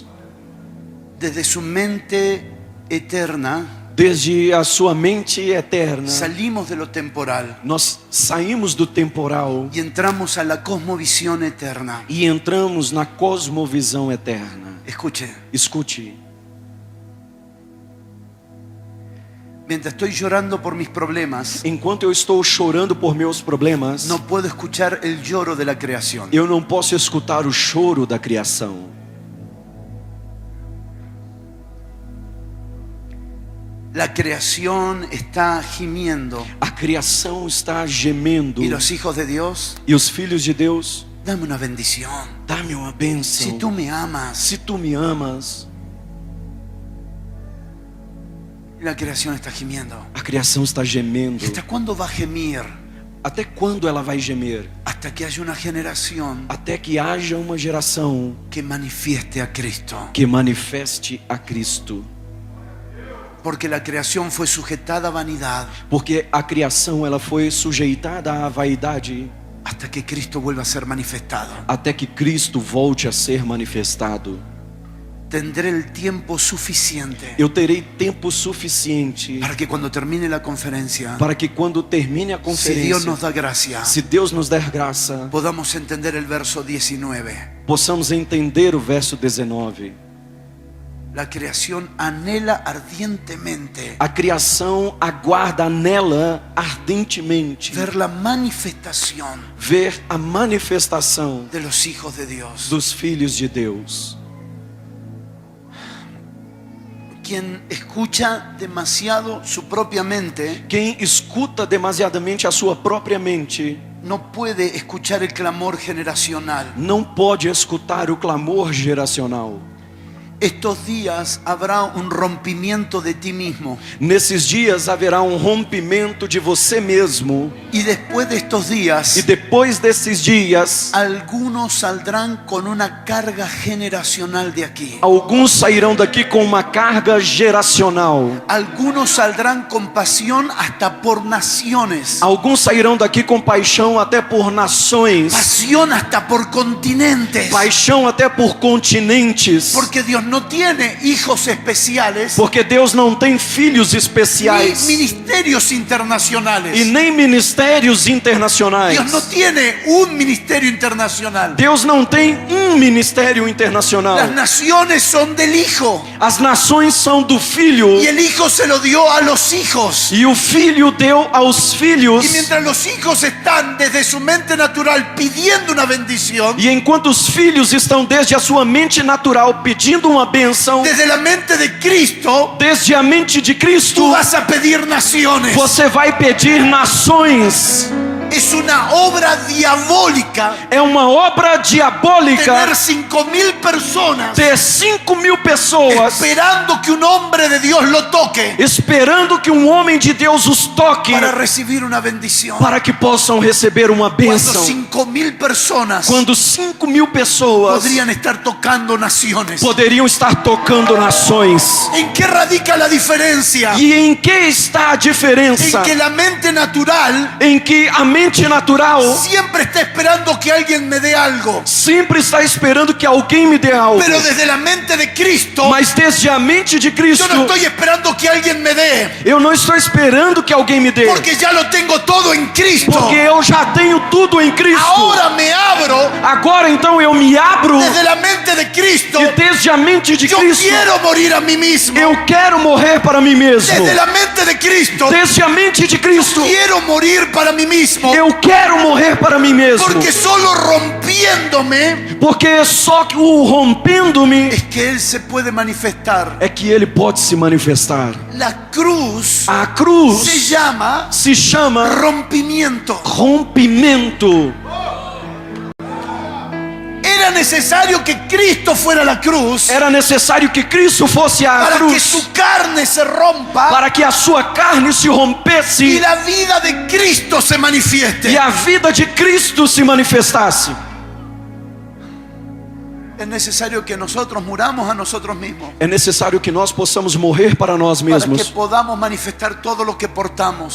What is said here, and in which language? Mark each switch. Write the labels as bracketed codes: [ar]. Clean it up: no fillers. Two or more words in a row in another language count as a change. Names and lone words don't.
[es] Desde su mente eterna, [pt] Desde a sua mente eterna, [es] salimos de lo temporal [pt] nós saímos do temporal [es] y entramos a la cosmovisión eterna. [pt] e entramos na cosmovisão eterna. [es] Escuche, [pt] Escute, [es] mientras estoy llorando por mis problemas, [pt] enquanto eu estou chorando por meus problemas, [es] no puedo escuchar el lloro de la creación. [pt] eu não posso escutar o choro da criação. [es] La creación está gimiendo [pt] A criação está gemendo [es] y los hijos de Dios, [pt] e os filhos de Deus, [es] dame una bendición. [pt] dá-me uma bênção. [es] Si tú me amas, [pt] Se tu me amas, [es] la creación está gimiendo. [pt] a criação está gemendo. [es] ¿Hasta cuándo va a gemir? [pt] Até quando ela vai gemer? [es] Hasta que haya una generación [pt] Até que haja uma geração [es] que manifieste a Cristo. [pt] que manifeste a Cristo. [es] Porque la creación fue sujetada a vanidad [pt] Porque a criação ela foi sujeitada à vaidade [es] hasta que Cristo vuelva a ser manifestado. [pt] até que Cristo volte a ser manifestado. [es] Tendré el tiempo suficiente [pt] Eu terei tempo suficiente [es] para que cuando termine la conferencia, [pt] para que quando termine a [es] si [pt] conferência, [es] Dios nos da gracia, [pt] se Deus nos der graça, [es] podamos entender el verso 19. [pt] possamos entender o verso 19. [es] La creación anhela ardientemente [pt] A criação aguarda nela ardentemente [es] ver la manifestación [pt] ver a manifestação [es] de los hijos de Dios. [pt] dos filhos de Deus. [es] Quien escucha demasiado su propia mente [pt] Quem escuta demasiadamente a sua própria mente [es] no puede escuchar el clamor generacional. [pt] não pode escutar o clamor geracional. [es] Estos días habrá un rompimiento de ti mismo. [pt] Nesses dias haverá um rompimento de você mesmo. [es] Y después de estos días, [pt] E depois desses dias, [es] algunos saldrán con una carga generacional de aquí. [pt] alguns sairão daqui com uma carga geracional. [es] Algunos saldrán con pasión hasta por naciones. [pt] Alguns sairão daqui com paixão até por nações. [es] Pasión hasta por continentes. [pt] Paixão até por continentes. [es] Porque Dios no tiene hijos especiales [pt] Porque Deus não tem filhos [es] ni [pt] especiais [es] ministerios internacionales. [pt] e nem ministérios internacionais. [es] Dios no tiene un ministerio internacional. [pt] Deus não tem um ministério internacional. [es] Las naciones son del Hijo [pt] As nações são do Filho [es] y el Hijo se lo dio a los hijos. [pt] e o Filho deu aos filhos. [es] Y mientras los hijos están desde su mente natural pidiendo una bendición, [pt] E enquanto os filhos estão desde a sua mente natural pedindo uma bênção, [es] desde la mente de Cristo [pt] desde a mente de [es] tú [pt] Cristo, [es] vas a pedir naciones. [pt] você vai pedir nações. [es] Es una obra diabólica [pt] É uma obra diabólica [es] tener 5.000 personas [pt] ter 5.000 pessoas [es] esperando que un hombre de Dios lo toque [pt] esperando que um homem de Deus os toque [es] para recibir una bendición. [pt] para que possam receber uma [es] Cuando [pt] bênção. [es] 5.000 personas [pt] Quando 5.000 pessoas [es] podrían estar tocando naciones. [pt] poderiam estar tocando nações. [es] ¿En qué radica la diferencia? [pt] E em que está a diferença? [es] En que la mente natural [pt] Em que a mente mente natural [es] siempre está esperando que alguien me dé algo. [pt] sempre está esperando que alguém me dê algo. [es] Pero desde la mente de Cristo, [pt] Mas desde a mente de [es] yo [pt] Cristo, [es] no estoy esperando que alguien me dé, [pt] eu não estou esperando que alguém me dê, [es] porque ya lo tengo todo en Cristo. [pt] porque eu já tenho tudo em Cristo. [es] Ahora me abro [pt] Agora então eu me abro, [es] desde la mente de Cristo. [pt] e desde a mente de [es] Yo [pt] Cristo [es] quiero morir a mí mismo. [pt] eu quero morrer para mim mesmo. [es] Desde la mente de Cristo, [pt] Desde a mente de Cristo [es] quiero morir para mí mismo. [pt] eu quero morrer para mim mesmo. [es] Porque solo rompiéndome [pt] Porque só que o rompendo-me [es] es que Él se puede manifestar. [pt] é que ele pode se manifestar. [es] La cruz [pt] A cruz [es] se llama [pt] se chama [es] rompimiento. [pt] rompimento. [es] Era necesario que Cristo fuera la cruz [pt] Era necessário que Cristo fosse a [es] para que [pt] cruz [es] su carne se rompa [pt] para que a sua carne se [es] y [pt] rompesse [es] la vida de Cristo se manifieste. [pt] e a vida de Cristo se manifestasse. [es] Es necesario que nosotros muramos a nosotros mismos [pt] É necessário que nós possamos morrer para nós [es] para que [pt] mesmos, [es] podamos manifestar todo lo que portamos.